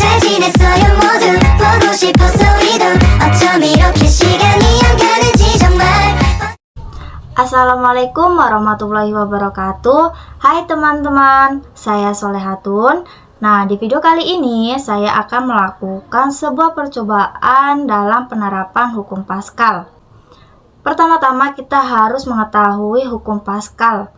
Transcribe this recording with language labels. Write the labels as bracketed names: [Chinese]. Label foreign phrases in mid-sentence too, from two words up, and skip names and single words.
[Korean] 예민했어요 모두 보고 싶었어 우리도 어쩜 이렇게 시간이 안 가는지 정말. [Arabic] السلام عليكم ورحمة الله وبركاته. [Indonesian] Hai teman-teman, saya Solehatun. Nah, di video kali ini saya akan melakukan sebuah percobaan dalam penerapan hukum Pascal. Pertama-tama kita harus mengetahui hukum Pascal.